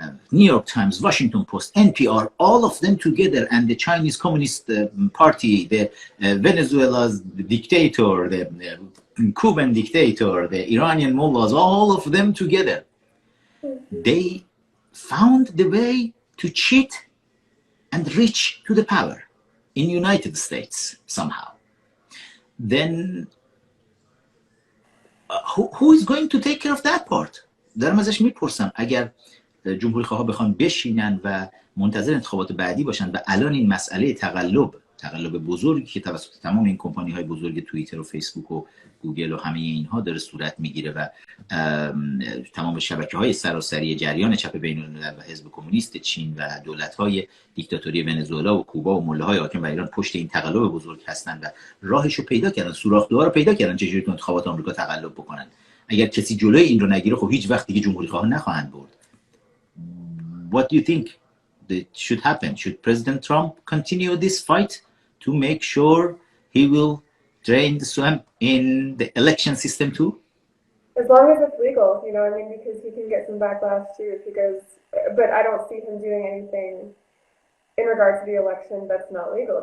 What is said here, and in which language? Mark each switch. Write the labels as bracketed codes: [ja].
[en] New York Times, Washington Post, NPR, all of them together, and the Chinese Communist Party, the Venezuela's dictator, the Cuban dictator, the Iranian mullahs, all of them together, they found the way to cheat and reach to the power in United States somehow. Then who is going to take care of that part? [fa] دارم ازش میپرسم اگر جمهوری خواها بخوان بشینن و منتظر انتخابات بعدی باشن و الان این مسئله تقلب بزرگی که توسط تمام این کمپانی های بزرگ توییتر و فیسبوک و گوگل و همه اینها داره صورت میگیره و تمام شبکه‌های سراسری جریان چپ بین‌الملل و حزب کمونیست چین و دولت‌های دیکتاتوری ونزوئلا و کوبا و مله‌های حاکم بر ایران پشت این تقلب بزرگ هستن و راهشو پیدا کردن، سوراخ‌دوها رو پیدا کردن چجوری تو انتخابات آمریکا تقلب بکنن. اگر کسی جلوی این رو نگیره خب هیچ وقت دیگه جمهوری خواها نخواهند برد. [en] What do you think that should happen? Should President Trump continue this fight to make sure he will drain the swamp in the election system too? As long as it's legal, you know, I mean, because he can get some backlash too if he goes, but I don't see him doing anything in regards to the election that's not legal.